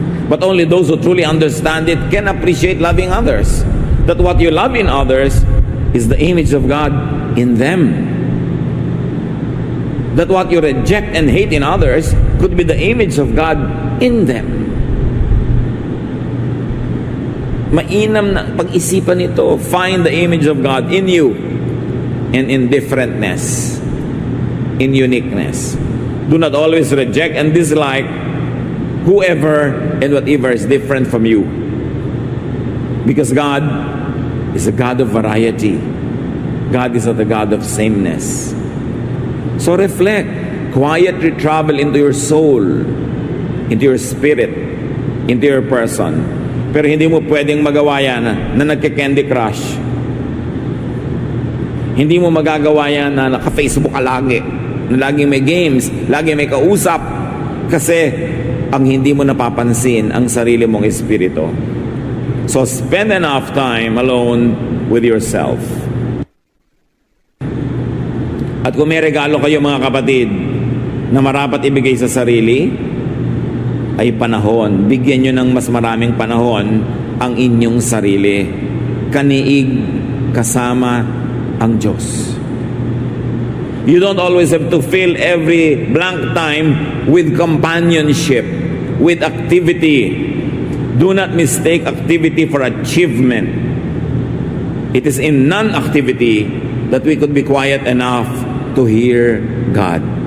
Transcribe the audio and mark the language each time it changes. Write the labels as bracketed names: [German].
[English] But only those who truly understand it can appreciate loving others. That what you love in others is the image of God in them. That what you reject and hate in others could be the image of God in them. [Filipino] Mainam na pag-isipan ito. [English] Find the image of God in you and in differentness, in uniqueness. Do not always reject and dislike whoever and whatever is different from you. Because God is a God of variety. God is not a God of sameness. So reflect. Quietly travel into your soul, into your spirit, into your person. [Filipino] Pero hindi mo pwedeng magawa yan na nagka-Candy Crush. Hindi mo magagawa yan na naka-Facebook ka lagi, na laging may games, laging may kausap, kasi ang hindi mo napapansin ang sarili mong espiritu. [English] So spend enough time alone with yourself. [Filipino] At kung may regalo kayo mga kapatid na marapat ibigay sa sarili, ay panahon. Bigyan nyo ng mas maraming panahon ang inyong sarili. Kaniig kasama ang Diyos. [English] You don't always have to fill every blank time with companionship, with activity. Do not mistake activity for achievement. It is in non-activity that we could be quiet enough to hear God.